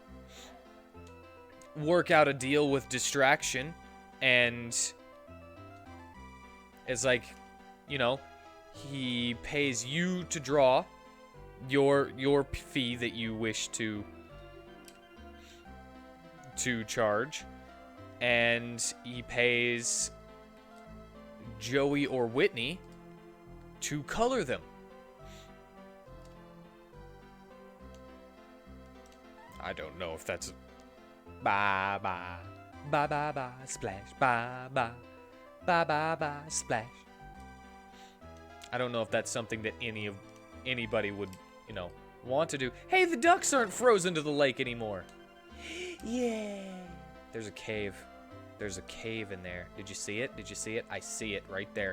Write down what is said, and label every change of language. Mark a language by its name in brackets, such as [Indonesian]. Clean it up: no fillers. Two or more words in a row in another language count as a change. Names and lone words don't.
[English] work out a deal with Distraction, and it's like, you know, he pays you to draw your fee that you wish to charge, and he pays Joey or Whitney to color them. I don't know if that's ba ba ba ba ba splash ba ba ba ba ba splash. I don't know if that's something that anybody would, you know, want to do. Hey, the ducks aren't frozen to the lake anymore. Yeah. There's a cave. There's a cave in there. Did you see it? Did you see it? I see it right there.